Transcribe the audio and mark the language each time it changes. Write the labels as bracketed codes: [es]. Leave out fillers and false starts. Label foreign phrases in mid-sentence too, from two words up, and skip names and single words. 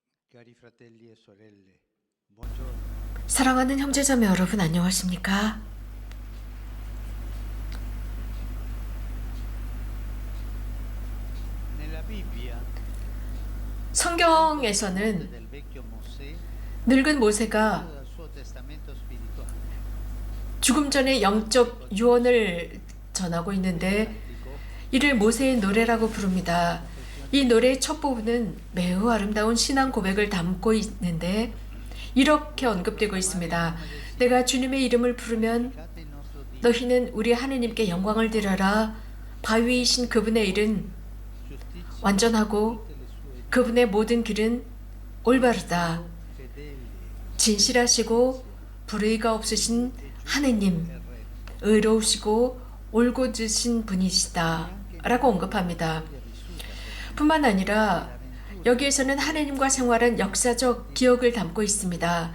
[it] Cari fratelli e sorelle, buongiorno. [ko] 사랑하는 형제자매 여러분 안녕하십니까? [it] Nella Bibbia, [ko] 성경에서는 [it] del vecchio Mosè, [ko] 늙은 모세가 [it] dal suo testamento spirituale, [ko] 죽음 전에 영적 유언을 전하고 있는데 이를 모세의 노래라고 부릅니다. 이 노래의 첫 부분은 매우 아름다운 신앙 고백을 담고 있는데 이렇게 언급되고 있습니다. 내가 주님의 이름을 부르면 [it] Cate il nostro Dio, [ko] 너희는 우리 하느님께 영광을 드려라. 바위이신 그분의 일은 [it] giustizia, [ko] 완전하고 [it] tutte le sue [ko] 그분의 모든 길은 올바르다. [it] fedeli [ko] 진실하시고 불의가 없으신 하느님, 의로우시고 올곧으신 분이시다 라고 언급합니다. 뿐만 아니라 여기에서는 하느님과 생활한 역사적 기억을 담고 있습니다.